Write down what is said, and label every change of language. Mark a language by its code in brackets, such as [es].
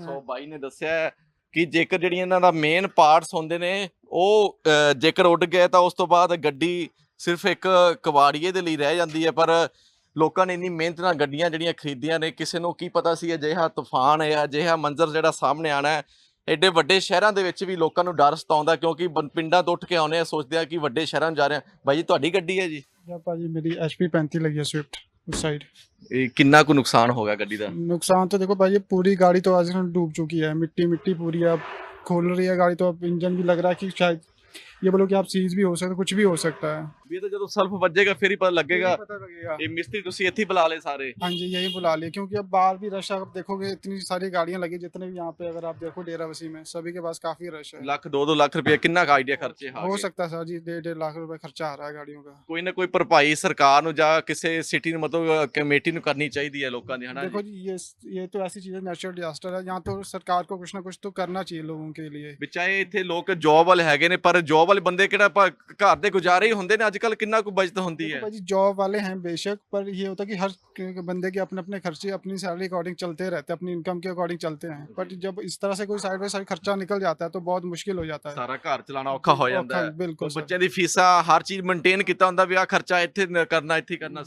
[pa] ਸੋ ਬਾਈ ਨੇ ਦੱਸਿਆ ਕਿ ਜੇਕਰ ਜਿਹੜੀਆਂ ਇਹਨਾਂ ਦਾ ਮੇਨ ਪਾਰਟਸ ਹੁੰਦੇ ਨੇ ਉਹ ਜੇਕਰ ਉੱਡ ਗਏ ਤਾਂ ਉਸ ਤੋਂ ਬਾਅਦ ਗੱਡੀ ਸਿਰਫ ਇੱਕ ਕਬਾੜੀਏ ਦੇ ਲਈ ਰਹਿ ਜਾਂਦੀ ਹੈ। ਪਰ ਲੋਕਾਂ ਨੇ ਇੰਨੀ ਮਿਹਨਤ ਨਾਲ ਗੱਡੀਆਂ ਜਿਹੜੀਆਂ ਖਰੀਦੀਆਂ ਨੇ, ਕਿਸੇ ਨੂੰ ਕੀ ਪਤਾ ਸੀ ਅਜਿਹਾ ਤੂਫਾਨ ਹੈ, ਅਜਿਹਾ ਮੰਜ਼ਰ ਜਿਹੜਾ ਸਾਹਮਣੇ ਆਣਾ ਹੈ। ਐਡੇ ਵੱਡੇ ਸ਼ਹਿਰਾਂ ਦੇ ਵਿੱਚ ਵੀ ਲੋਕਾਂ ਨੂੰ ਡਰ ਸਤਾਉਂਦਾ ਕਿਉਂਕਿ ਪਿੰਡਾਂ ਤੋਂ ਉੱਠ ਕੇ ਆਉਂਦੇ ਆ, ਸੋਚਦੇ ਆ ਕਿ ਵੱਡੇ ਸ਼ਹਿਰਾਂ ਨੂੰ ਜਾ ਰਹੇ ਆ। ਬਾਈ ਜੀ ਤੁਹਾਡੀ ਗੱਡੀ ਹੈ ਜੀ? ਭਾਜੀ ਮੇਰੀ [hi] HP 35 लगी है स्विफ्ट उस साइड। [pa] ਇਹ ਕਿੰਨਾ ਕੁ ਨੁਕਸਾਨ ਹੋ ਗਿਆ ਗੱਡੀ ਦਾ? [hi] नुकसान तो देखो भाई पूरी गाड़ी तो आज डूब चुकी है, मिट्टी मिट्टी पूरी है। अब खोल रही है गाड़ी तो अब इंजन भी लग रहा है कि शायद ये बोलो कि आप सीज भी हो सकता है, कुछ भी हो सकता है। [pa] ਇਹ ਤਾਂ ਜਦੋਂ ਸਲਫ ਵੱਜੇਗਾ ਫਿਰ ਹੀ ਪਤਾ ਲੱਗੇਗਾ। [hi] पता लगेगा। [pa] ਇਹ ਮਿਸਤਰੀ ਤੁਸੀਂ ਇੱਥੇ ਹੀ ਬੁਲਾ ਲਏ ਸਾਰੇ? [hi] हाँ जी यही बुला लिए क्योंकि अब बाहर भी रश आप देखोगे, इतनी सारी गाड़ियां लगी जितने भी यहाँ पे अगर आप देखो डेराबस्सी में सभी के पास काफी रश है। [pa] ਲੱਖ 2-2 ਲੱਖ ਰੁਪਏ किन्ना का आइडिया खर्चे [hi] हो सकता है सर जी, 1.5 लाख रुपए खर्चा आ रहा है गाड़ियों का। [pa] ਕੋਈ ਨਾ ਕੋਈ ਭਰਪਾਈ ਸਰਕਾਰ ਨੂੰ ਜਾਂ ਕਿਸੇ ਸਿਟੀ ਨੂੰ ਮਤਲਬ ਕਮੇਟੀ ਨੂੰ ਕਰਨੀ ਚਾਹੀਦੀ ਹੈ ਲੋਕਾਂ ਦੀ, ਹਨਾ? [hi] देखो जी ये तो ऐसी चीज है, नेचुरल डिजास्टर है। यहाँ तो सरकार को कुछ ना कुछ तो करना चाहिए लोगों के लिए। [pa] ਵਿਚਾਏ ਇੱਥੇ ਲੋਕ ਜੌਬ ਵਾਲੇ ਹੈਗੇ ਨੇ ਪਰ ਜੌਬ ਵਾਲੇ ਬੰਦੇ ਕਿਹੜਾ ਘਰ ਦੇ ਗੁਜ਼ਾਰੇ ਹੀ ਹੁੰਦੇ ਨੇ। ਅੱਜ ਕੱਲ ਕਿੰਨਾ ਕੁ ਬਚਤ ਹੁੰਦੀ ਹੈ? [hi] भाई जॉब वाले हैं बेशक, पर ये होता है कि हर बंदे के अपने अपने खर्चे अपनी सैलरी अकॉर्डिंग चलते रहते हैं, अपनी इनकम के अकॉर्डिंग चलते हैं। बट जब इस तरह से कोई साइड बाय साइड खर्चा निकल जाता है तो बहुत मुश्किल हो जाता है। [pa] ਸਾਰਾ ਘਰ ਚਲਾਉਣਾ ਔਖਾ ਹੋ ਜਾਂਦਾ ਹੈ। [hi] बिल्कुल सर। [pa] ਬੱਚਿਆਂ ਦੀ ਫੀਸਾਂ ਹਰ ਚੀਜ਼ ਮੇਨਟੇਨ ਕੀਤਾ ਹੁੰਦਾ ਵੀ ਆ ਖਰਚਾ ਇੱਥੇ ਕਰਨਾ, ਇੱਥੇ ਕਰਨਾ